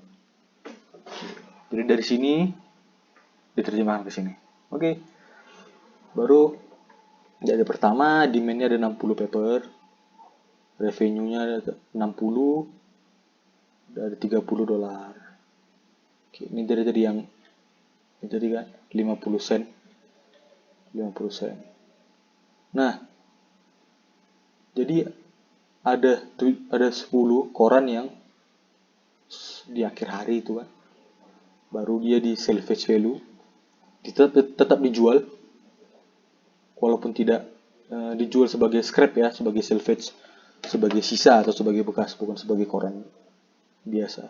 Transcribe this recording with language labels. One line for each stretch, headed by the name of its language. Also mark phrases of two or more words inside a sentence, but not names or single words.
Indonesian: Jadi dari sini diterjemahkan ke sini. Oke. Baru jadi pertama demand-nya ada 60 paper. Revenue-nya ada 60. Ada 30 dolar. Oke, ini dari tadi yang ini tadi kan 50 sen. 50 sen. Nah, jadi ada 10 koran yang di akhir hari itu kan baru dia di
English: salvage value
Indonesian: tetap dijual walaupun tidak dijual sebagai scrap ya, sebagai salvage, sebagai sisa atau sebagai bekas, bukan sebagai koran biasa.